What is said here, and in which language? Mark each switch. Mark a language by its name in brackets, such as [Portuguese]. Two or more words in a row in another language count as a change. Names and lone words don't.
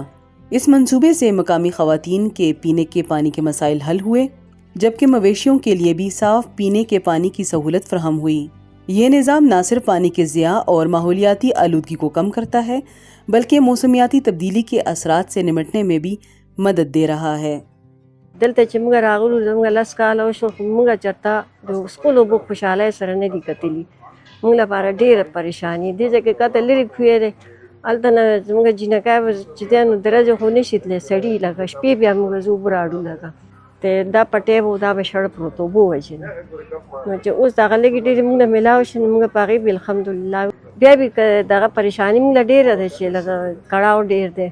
[Urdu] اس منصوبے سے مقامی خواتین کے پینے کے پانی کے مسائل حل ہوئے، جبکہ مویشیوں کے لیے بھی صاف پینے کے پانی کی سہولت فراہم ہوئی۔ یہ نظام نہ صرف پانی کے ضیاع اور ماحولیاتی آلودگی کو کم کرتا ہے بلکہ موسمیاتی تبدیلی کے اثرات سے نمٹنے میں بھی مدد دے رہا ہے۔ [Pashto] دلته چې موږ راغلو زموږ 10 کاله وشو، خو موږ چېرته د څښلو اوبو خوشحالۍ سره نه دي کتلي. موږ لپاره ډېره پریشاني دې ځای کې کته لرې کوی دی، هلته نه زموږ جینکۍ به چې دی نو درجه خو نه شي تللی، سړي لکه شپې بیا موږ زه اوبه راړو لکه ته دا پټی به دا به شړ پروت اوبو وجې نه، نو چې اوس دغه لږې ډېرې موږ له میلاو شي نو موږ په هغې به الحمدلله بیا به دغه پریشاني موږ له ډېره ده چې لکه کړاو ډېر دی.